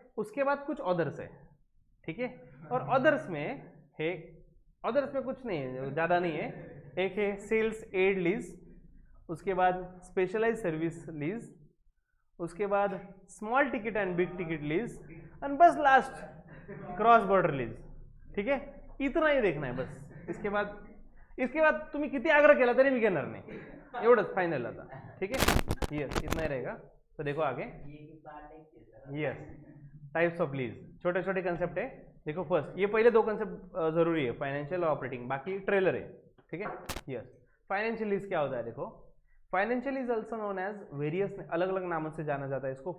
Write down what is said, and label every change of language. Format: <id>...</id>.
<hi>उसके बाद कुछ अदर्स है, ठीक है। और अदर्स में कुछ नहीं है, ज़्यादा नहीं है। एक है सेल्स एड लीज, उसके बाद स्पेशलाइज सर्विस लीज, उसके बाद small ticket and big ticket lease, and बस लास्ट क्रॉस बॉर्डर लीज, ठीक है। इतना ही देखना है बस। इसके बाद</hi> <mr>तुम्ही किती आग्रह केला तरी मी घेणार नाही, एवढंच फायनल आता,</mr> <hi>ठीक है। यस, इतना ही रहेगा। तो देखो आगे, यस, टाइप्स ऑफ लीज, छोटे छोटे कंसेप्ट है। देखो फर्स्ट, ये पहले 2 कंसेप्ट जरूरी है, फाइनेंशियल और ऑपरेटिंग, बाकी ट्रेलर है, ठीक है। यस, फाइनेंशियल लीज क्या होता है, देखो</hi> <en>financial is also known as various,</en> <hi>अलग अलग नामों से जाना जाता है इसको।</hi>